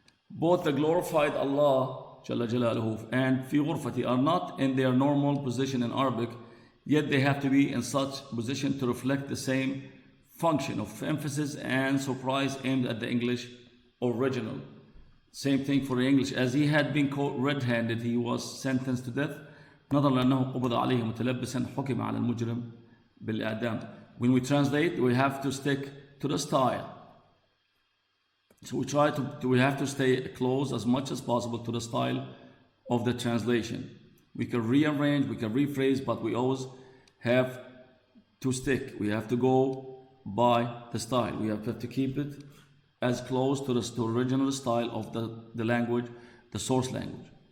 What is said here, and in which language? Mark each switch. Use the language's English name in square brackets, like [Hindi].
[English] Both the glorified Allah Jalla Jalaluhu and [Arabic] في غرفتي [English] are not in their normal position in Arabic, yet they have to be in such position to reflect the same function of emphasis and surprise aimed at the English original. Same thing for the English. As he had been caught red-handed, he was sentenced to death. [Arabic] نظرا لأنه قبض عليه متلبسا حكم على المجرم بالإعدام. [English] When we translate, we have to stick to the style. So we have to stay close as much as possible to the style of the translation. We can rearrange, we can rephrase, but we always have to stick. We have to go by the style. We have to keep it as close to the original style of the language, the source language.